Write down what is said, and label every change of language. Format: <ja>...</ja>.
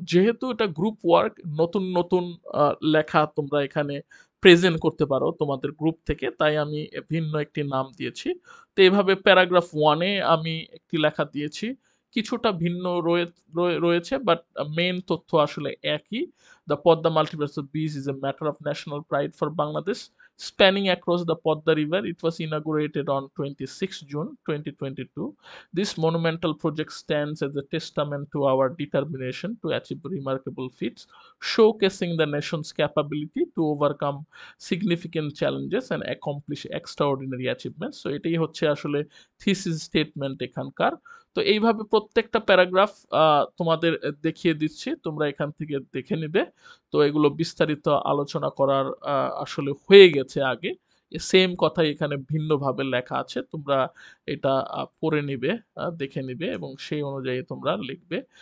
<bn>যেহেতু এটা group work, নতুন নতুন লেখা তোমরা এখানে প্রেজেন্ট করতে পারো তোমাদের গ্রুপ থেকে, তাই আমি ভিন্ন একটি নাম দিয়েছি। তো এভাবে প্যারাগ্রাফ 1-এ আমি একটি লেখা দিয়েছি, কিছুটা ভিন্ন রয়েছে, বাট মেইন তথ্য আসলে একই।</bn> <en>The Padma multiversal bridge is a matter of national pride for Bangladesh spanning across the Podda River. It was inaugurated on 26 June 2022. This monumental project stands as a testament to our determination to achieve remarkable feats, showcasing the nation's capability to overcome significant challenges and accomplish extraordinary achievements.</en> <bn>So এটাই হচ্ছে আসলে thesis statement এখানকার। তো এইভাবে প্রত্যেকটা paragraph তোমাদের দেখিয়ে দিচ্ছি, তোমরা এখান থেকে দেখে নিবে। তো এগুলো বিস্তারিত আলোচনা করার আসলে হয়ে গেছে আগে। সেম কথাই এখানে ভিন্নভাবে লেখা আছে। তোমরা এটা পড়ে নিবে, দেখে নিবে এবং সেই অনুযায়ী তোমরা লিখবে।</bn>